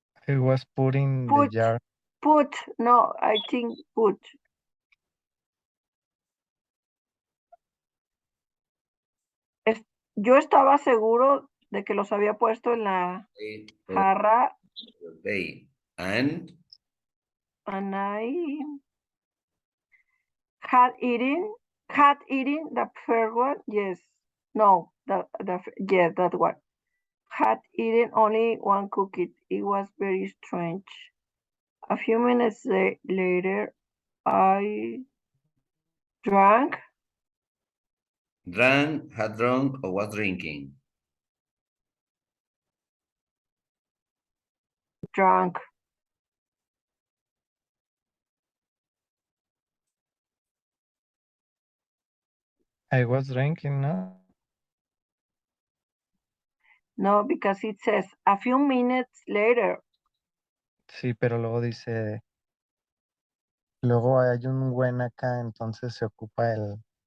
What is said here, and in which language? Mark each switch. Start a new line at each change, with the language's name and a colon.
English: was putting the jar. put. No, I think put.
Spanish: Yo estaba seguro de que los había puesto en la jarra.
English: They and I had eaten the first one. Yes. No, yes, that one. Had eaten only one cookie. It was very strange. A few minutes later, I drank. had drunk, or was drinking. Drunk. I was drinking, no? No, because it says a few minutes later.
Spanish: Sí, pero luego dice, luego hay un buen acá, entonces se ocupa el...